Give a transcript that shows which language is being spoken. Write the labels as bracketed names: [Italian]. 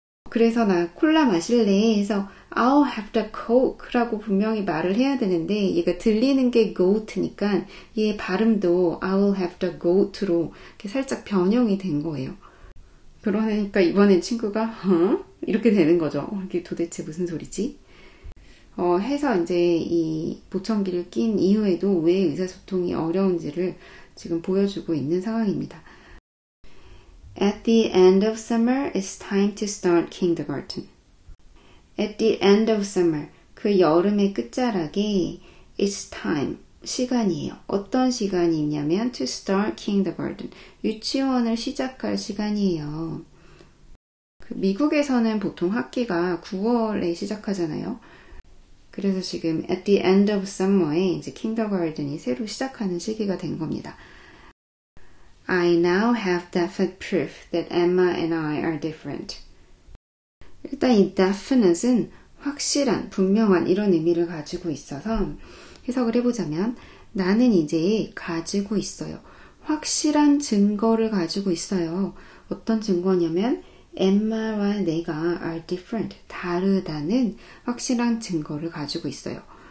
[Korean] 그래서 나 콜라 마실래? 해서 [English] I'll have the coke [Korean] 라고 분명히 말을 해야 되는데 얘가 들리는 게 goat니까 얘 발음도 [English] I'll have the goat [Korean] 로 이렇게 살짝 변형이 된 거예요. 그러니까 이번엔 친구가 이렇게 되는 거죠. 이게 도대체 무슨 소리지? 해서 이제 이 보청기를 낀 이후에도 왜 의사소통이 어려운지를 지금 보여주고 있는 상황입니다. [English] At the end of summer, it's time to start kindergarten. At the end of summer, [Korean] 그 여름의 끝자락에 [English] it's time, [Korean] 시간이에요. 어떤 시간이냐면 [English] to start kindergarten, [Korean] 유치원을 시작할 시간이에요. 미국에서는 보통 학기가 9월에 시작하잖아요. 그래서 지금 [English] at the end of summer [Korean] 에 이제 kindergarten이 새로 시작하는 시기가 된 겁니다. [English] I now have definite proof that Emma and I are different. [Korean] 일단 이 definite은 확실한, 분명한 이런 의미를 가지고 있어서 해석을 해보자면 나는 이제 가지고 있어요. 확실한 증거를 가지고 있어요. 어떤 증거냐면 엠마와 내가 [English] are different, [Korean] 다르다는 확실한 증거를 가지고 있어요.